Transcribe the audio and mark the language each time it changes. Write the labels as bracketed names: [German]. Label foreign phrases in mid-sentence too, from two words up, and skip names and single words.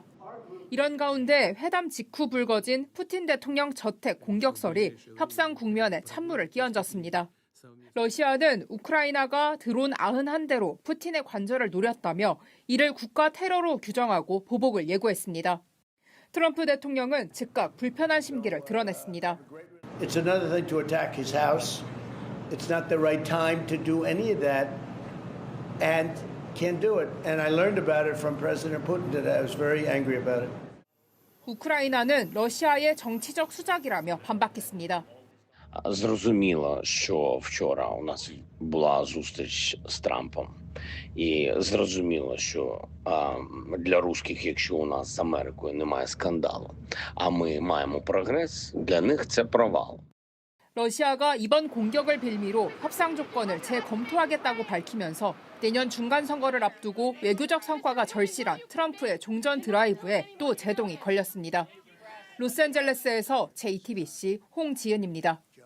[Korean] 이런 가운데 회담 직후 불거진 푸틴 대통령 저택 공격설이 협상 국면에 찬물을 끼얹었습니다. 러시아는 우크라이나가 드론 91대로 푸틴의 관절을 노렸다며 이를 국가 테러로 규정하고 보복을 예고했습니다. 트럼프 대통령은 즉각 불편한 심기를 드러냈습니다. [English] It's another thing to attack his house. It's not the right time to do any of that, and can't do it. And I learned about it from President Putin today. I was very angry about it. [Korean] 우크라이나는 러시아의 정치적 수작이라며 반박했습니다. [Ukrainian] Зрозуміло, що вчора у нас була зустріч з Трампом. І зрозуміло, що для русських, якщо у нас з Америкою немає скандалу, а ми маємо прогрес, для них це провал. [Korean] 러시아가 이번 공격을 빌미로 협상 조건을 재검토하겠다고 밝히면서 내년 중간 선거를 앞두고 외교적 성과가 절실한 트럼프의 종전 드라이브에 또 제동이 걸렸습니다. 로스앤젤레스에서 JTBC 홍지은입니다.